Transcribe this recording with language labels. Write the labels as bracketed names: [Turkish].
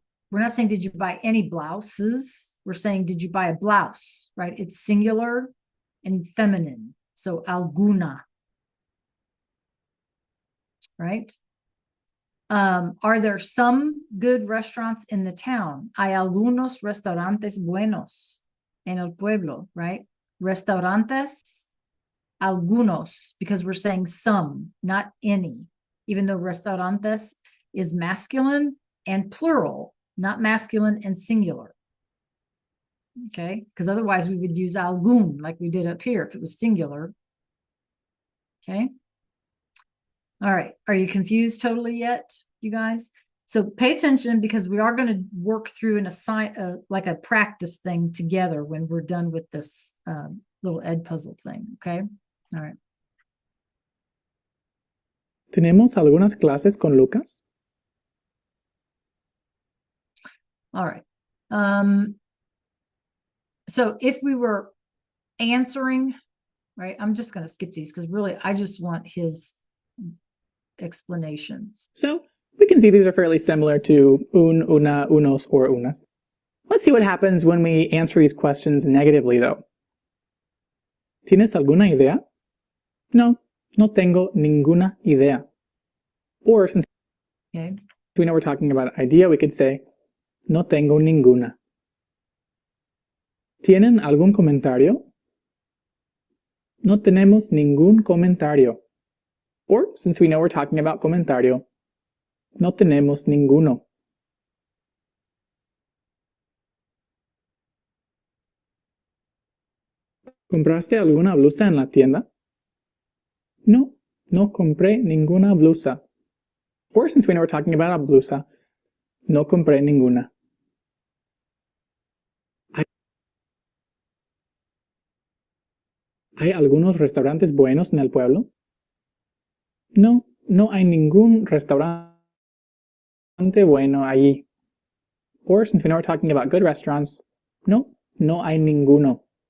[English] We're not saying, did you buy any blouses? We're saying, did you buy a blouse, right? It's singular and feminine. So alguna, right? Are there some good restaurants in the town? [Spanish] Hay algunos restaurantes buenos en el pueblo, [English] right? Restaurantes, algunos, because we're saying some, not any, even though restaurantes is masculine and plural, not masculine and singular. Okay, because otherwise we would use algún like we did up here if it was singular. Okay. All right. Are you confused totally yet, you guys? So pay attention because we are going to work through an like a practice thing together when we're done with this little Edpuzzle thing. Okay. All right. [Spanish] ¿Tenemos algunas clases con Lucas? [English] All right. So if we were answering, right, I'm just going to skip these because really I just want his explanations. So we can see these are fairly similar to un, una, unos, or unas. Let's see what happens when we answer these questions negatively though. [Spanish] ¿Tienes alguna idea? No, no tengo ninguna idea. [English] Or since Okay. we know we're talking about idea, we could say [Spanish] no tengo ninguna. ¿Tienen algún comentario? No tenemos ningún comentario. [English] Or, since we know we're talking about comentario, [Spanish] no tenemos ninguno. ¿Compraste alguna blusa en la tienda? No, no compré ninguna blusa. [English] Or, since we know we're talking about a blusa, [Spanish] no compré ninguna. ¿Hay algunos restaurantes buenos en el pueblo? No, no hay ningún restaurante bueno allí. [English] Or, since we know we're talking about good restaurants, [Spanish] no, no hay ninguno.